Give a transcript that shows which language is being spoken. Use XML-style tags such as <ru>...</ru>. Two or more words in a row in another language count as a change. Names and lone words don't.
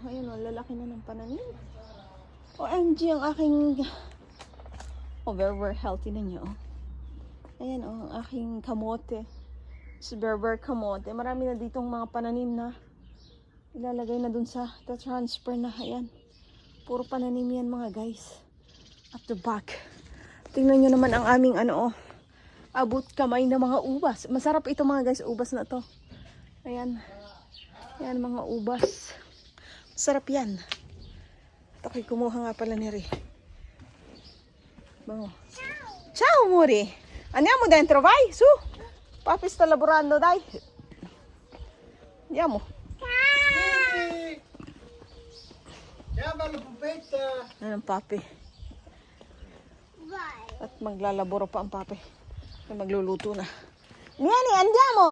<tl>Ayan oh, lalaki na ng pananim. OMG ang aking</tl> <en>very healthy</en> <tl>na niya oh. Ayan oh, ang aking kamote. Very kamote. Marami na ditong mga pananim na ilalagay na dun sa transfer na. Ayan. Puro pananim yan mga guys.</tl> <en>At the back.</en> <tl>Tingnan nyo naman ang aming ano oh. Abot kamay na mga ubas. Masarap ito mga guys. Ubas na to. Ayan. Ayan mga ubas. Masarap yan. At ako'y kumuha nga pala ni Ri. Bango.</tl> <it>Ciao amore. Andiamo dentro vai. Su. Papi sta lavorando, dai. Andiamo. Chiama la pupetta.</it> <tl>Yan ang papi. At maglalaboro pa ang papi. Magluluto na.</tl> <it>Niani, andiamo!</it>